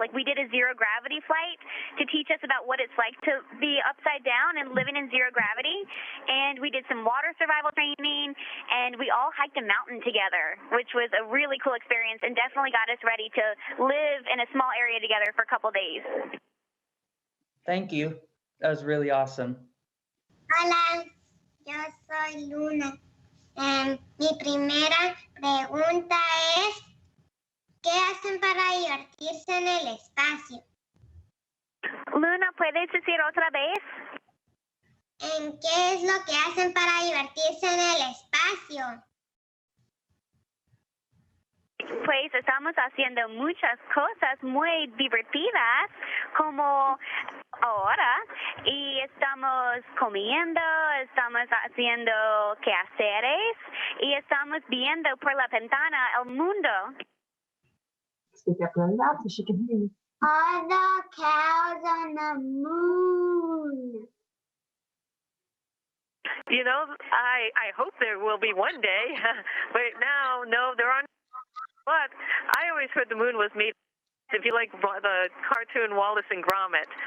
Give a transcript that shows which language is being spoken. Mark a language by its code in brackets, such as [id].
[en] Like we did a zero-gravity flight to teach us about what it's like to be upside down and living in zero gravity, and we did some water survival training, and we all hiked a mountain together, which was a really cool experience and definitely got us ready to live in a small area together for a couple days. Thank you. That was really awesome. [es] Hola, yo soy Luna. Mi primera pregunta es, ¿qué hacen para divertirse en el espacio? Luna, ¿puedes decir otra vez? ¿En qué es lo que hacen para divertirse en el espacio? pues estamos haciendo muchas cosas muy divertidas como ahora y estamos comiendo, estamos haciendo quehaceres y estamos viendo por la ventana el mundo. [en] Speak up really loud so she can hear you. Are the cows on the moon? You know, I hope there will be one day, but now, no, there aren't. But I always heard the moon was made, if you like the cartoon Wallace and Gromit.